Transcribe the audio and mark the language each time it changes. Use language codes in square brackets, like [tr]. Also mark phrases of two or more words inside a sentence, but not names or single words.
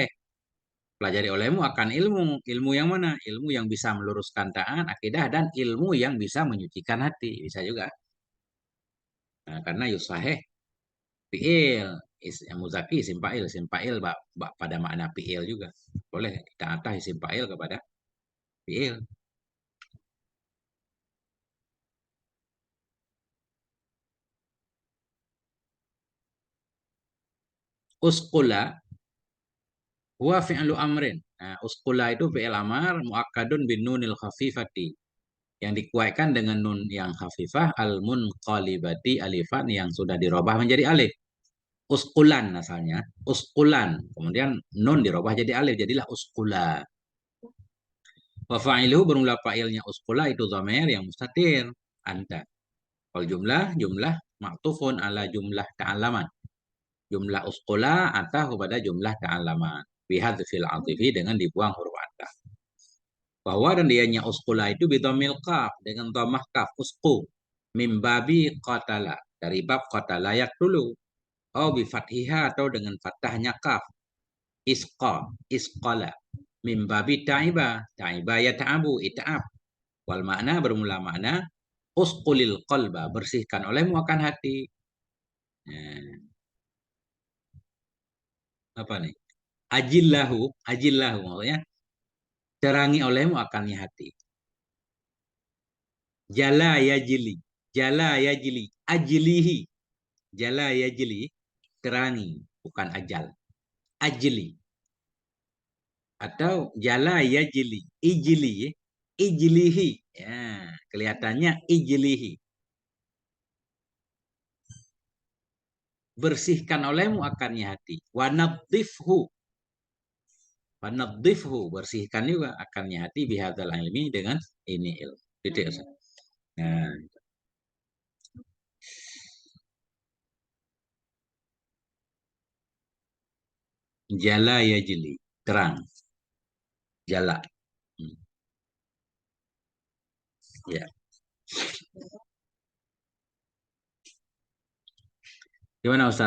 [id] Pelajari olehmu akan ilmu. Ilmu yang mana? Ilmu yang bisa meluruskan taat, akidah, dan ilmu yang bisa menyucikan hati. Bisa juga. Nah, karena [ar] يصح فعل, [id] muzaki [ar] اسم فاعل [id] pada makna fi'il juga. Boleh kita atah [ar] اسم فاعل [id] kepada fi'il. [ar] اصقلا هو فعل أمر. Nah, usqula itu فعل أمر مؤكد بنون الخفيفة, [id] yang dikuatkan dengan nun yang [ar] الخفيفة المنقلبة ألفا, [id] yang sudah dirubah menjadi alif. Usqulan asalnya, usqulan, kemudian nun dirubah jadi alif, jadilah usqula. [ar] وفاعله, [id] bermula fa'ilnya usqula itu dhamir yang [ar] مستتر أنت. والجملة معطوفة على جملة تعلمن. [id] Jumlah usqula atah kepada [ar] جملة تعلمن. بحذف العاطف, [id] dengan dibuang huruf atah. Bahwa dan dianya usqula itu [ar] بضم القاف, [id] dengan dhammah kaf, usqu. [ar] من باب قتل. [id] Dari bab [ar] قتل يقتل. [id] Oh bifathiha atau dengan fathahnya kaf. [ar] Isqa. Isqala. من باب تعب. تعب يتعب. Ita'ab. [id] Wal makna bermula makna [ar] اصقل القلب. [id] Bersihkan olehmu akan hati. Nah, apa nih? [ar] Ajillahu. [id] Ajillahu maksudnya terangi olehmu akannya hati. [ar] جلا يجلي. جلا يجلي. Ajlihi. جلا يجلي. [id] Terangi. Bukan ajal. [ar] Ajli. Atau جلا يجلي. Ijli. Ijlihi. [id] Ya, kelihatannya ijlihi. Bersihkan olehmu akannya hati. [ar] Wanadhifhu. Wanadhifhu. [id] Bersihkan juga akannya hati [ar] بهذا العلم [id] dengan ini ilmu. Titik. Nah, [ar] جلا يجلي. Terang. Jala. [id] Ya. Gimana Ustaz?